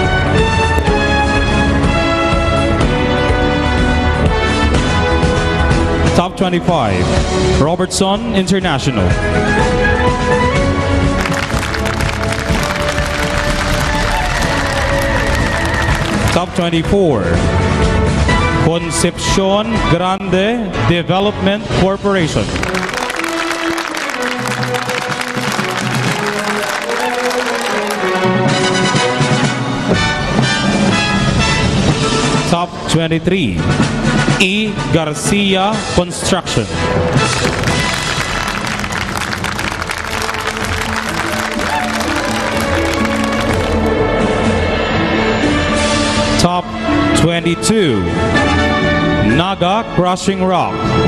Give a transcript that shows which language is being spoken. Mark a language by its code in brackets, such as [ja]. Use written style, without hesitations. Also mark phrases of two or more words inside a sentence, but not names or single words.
[en] Top 25, Robertson International. Top 24, Concepcion Grande Development Corporation. Top 23, E. Garcia Construction. Top 22, Naga Crushing Rock.